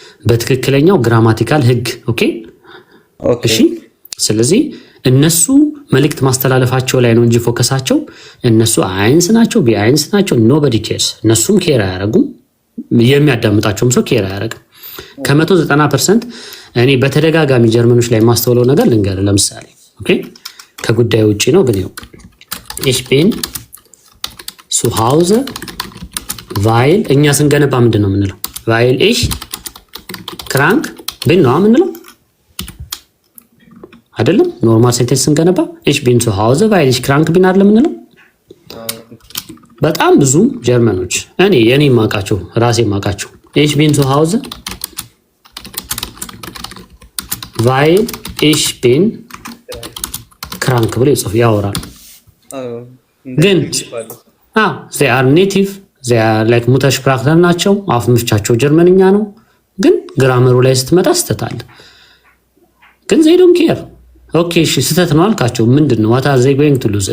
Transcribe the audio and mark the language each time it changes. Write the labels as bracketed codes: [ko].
[am] በትክክለኛው ግራማቲካል ህግ። ኦኬ እሺ። ስለዚህ እነሱ መልእክት ማስተላለፋቸው ላይ ነው እንጂ ፎከሳቸው እነሱ አይንስ ናቸው ቢአይንስ ናቸው ኖቦዲ ኬርስ። እነሱም ኬር አያረጉም፣ የሚያዳምጣቸውም ሰው ኬር አያረግም። ከ190% እኔ በተደጋጋሚ ጀርመኖች ላይ ማስተውለው ነገር ልንገር። ለምሳሌ ኦኬ ከጉዳዩ ውጪ ነው ግን ይኸው [de] ich bin zu Hause weil [am] እኛ ስንገነባ ምንድነው የምንለው? [de] weil ich krank bin [am] ነው የምንለው አይደለም? ኖርማል ሴንቴንስ ስንገነባ [de] ich bin zu Hause weil ich krank bin [am] አይደለም የምንለው? በጣም ብዙ ጀርመኖች እኔ ማቃቸው ራሴ ማቃቸው [de] ich bin zu Hause weil ich bin krank [am] ብሎ ይጽፍ ያወራል። ግን [en] they are native they are like [am] ሙተሽፕራክተር ናቸው። አፍ መፍቻቸው ጀርመንኛ ነው። ግን ግራመሩ ላይ ስትመጣ ስተታል። ግን [en] they don't care [am] ኦኬ እሺ ስተት ነው አልካቸው ምንድነው [en] what are they going to lose?